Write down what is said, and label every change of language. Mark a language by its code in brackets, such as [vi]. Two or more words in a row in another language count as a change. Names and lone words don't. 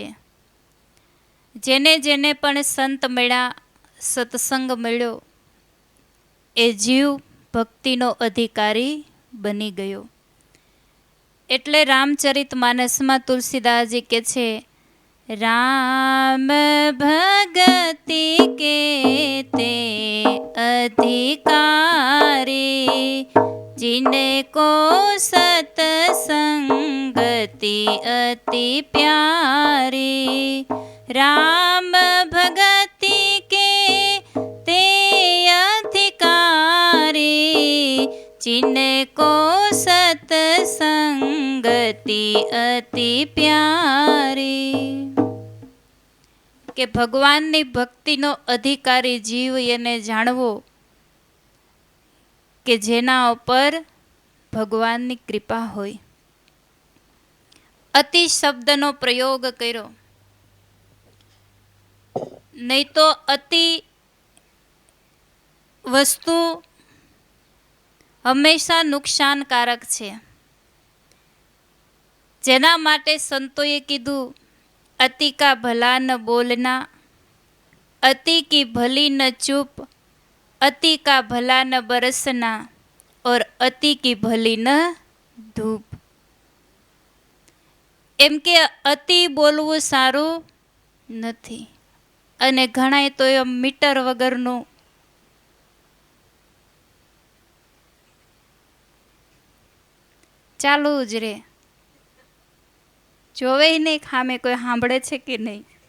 [gu] જેને જેને પણ સંત મળ્યા, સત્સંગ મળ્યો, એ જીવ ભક્તિનો અધિકારી બની ગયો. એટલે રામચરિત માનસમાં તુલસીદાસજી કે છે, [hi] राम भगति के ते અધિકારી, जिनको सतसंगति अति प्यारी, राम भगति के ते अधिकारी, जिनको सतसंगति अति प्यारी. [gu] કે ભગવાનની ભક્તિનો અધિકારી જીવ એને જાણવો કે જેના ઉપર ભગવાનની કૃપા હોય. અતિ શબ્દનો પ્રયોગ કર્યો, નહીં તો અતિ વસ્તુ હંમેશા નુકસાનકારક છે. જેના માટે સંતોએ કીધું, [hi] अति का भला न बोलना, अति की भली न चूप, अति का भला न बरसना और अति की भली न धूप. [gu] એમ કે અતિ બોલવું સારું નથી, અને ઘણાય તો એમ મીટર વગરનું ચાલુ જ રે, જોવે નહીં ખામે કોઈ સાંભળે છે કે નહીં.